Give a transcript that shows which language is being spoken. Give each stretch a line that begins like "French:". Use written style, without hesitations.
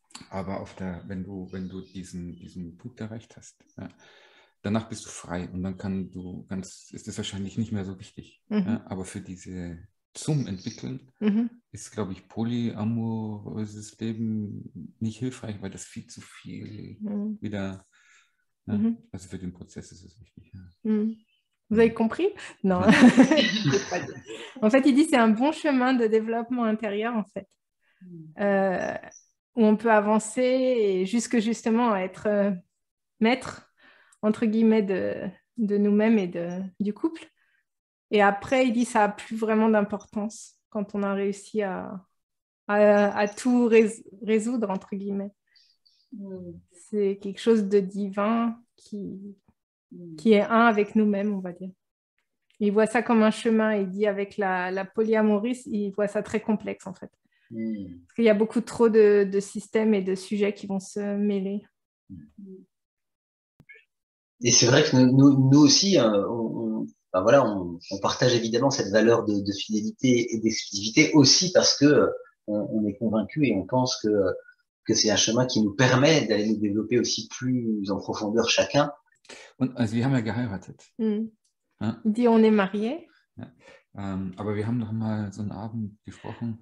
German: Aber wenn du diesen Punkt erreicht hast, ja, danach bist du frei und dann ist es wahrscheinlich nicht mehr so wichtig. Ja, aber für zum Entwickeln ist, glaube ich, polyamoröses Leben nicht hilfreich, weil das viel zu viel wieder, ja, also für den Prozess ist es wichtig. Ja.
French: Vous avez compris? Non. En fait, il dit que c'est un bon chemin de développement intérieur, en fait, où on peut avancer et justement être maître, entre guillemets, de nous-mêmes et du couple. Et après, il dit que ça n'a plus vraiment d'importance quand on a réussi à tout résoudre, entre guillemets. C'est quelque chose de divin qui est un avec nous-mêmes, on va dire. Il voit ça comme un chemin. Il dit avec la polyamorie, il voit ça très complexe en fait. Parce qu'il y a beaucoup trop de systèmes et de sujets qui vont se mêler. Et c'est vrai que nous aussi, on partage évidemment cette valeur de fidélité et d'exclusivité aussi parce que on est convaincu et on pense que c'est un chemin qui nous permet d'aller nous développer aussi plus en profondeur chacun.
German: Und also wir haben ja geheiratet.
French: Ja? Die on est mariés.
German: Ja. Aber wir haben noch mal so einen Abend gesprochen.